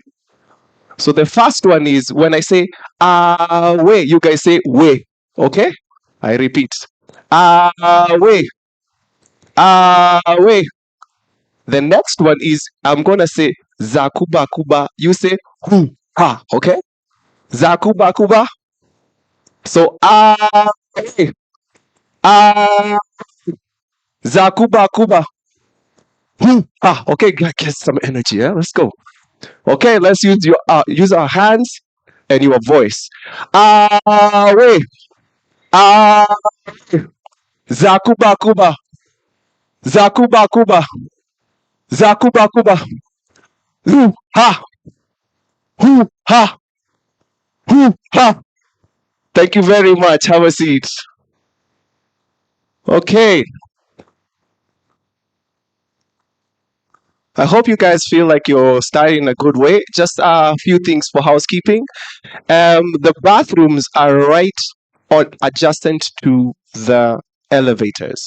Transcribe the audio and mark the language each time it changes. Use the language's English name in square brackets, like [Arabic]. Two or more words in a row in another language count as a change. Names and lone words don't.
[English] So the first one is when I say way, you guys say way. Okay? I repeat. Way. Way. The next one is I'm gonna say Zakuba Kuba. You say hu ha. Okay? Zakuba Kuba. So way. Zakuba Kuba. Hu ha. Okay, get some energy. Yeah, let's go. Okay, let's use our hands and your voice. Way. Zakuba Kuba. Zakuba Kuba. Zakuba Kuba. Hu ha. Hu ha. Hu ha. Thank you very much. Have a seat. Okay. I hope you guys feel like you're starting in a good way. Just a few things for housekeeping. The bathrooms are right on adjacent to the elevators.